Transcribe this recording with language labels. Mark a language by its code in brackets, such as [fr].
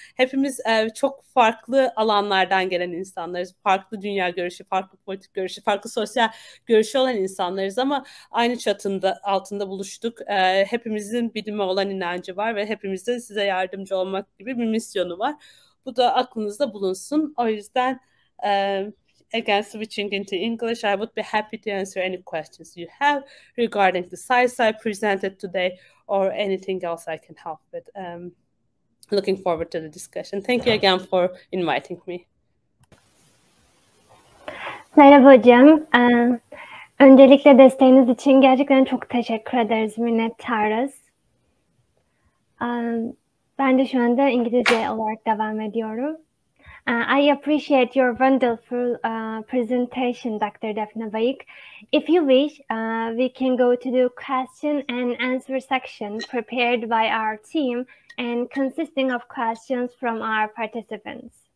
[tr] Hepimiz çok farklı alanlardan gelen insanlarız. Farklı dünya görüşü, farklı politik görüşü, farklı sosyal görüşü olan insanlarız ama aynı çatında altında buluştuk. Hepimizin bilime olan inancı var ve hepimizin size yardımcı olmak gibi bir misyonu var. Bu da aklınızda bulunsun. O yüzden [en] again, switching into English, I would be happy to answer any questions you have regarding the slides I presented today or anything else I can help with. Looking forward to the discussion. Thank you again for inviting me. [tr] Merhaba hocam. Öncelikle desteğiniz için gerçekten çok teşekkür ederiz, minnettarız. Ben de şu anda İngilizce olarak devam ediyorum. [en] I appreciate your wonderful presentation, Dr. Defne Bayık. If you wish, we can go to the question and answer section prepared by our team and consisting of questions from our participants.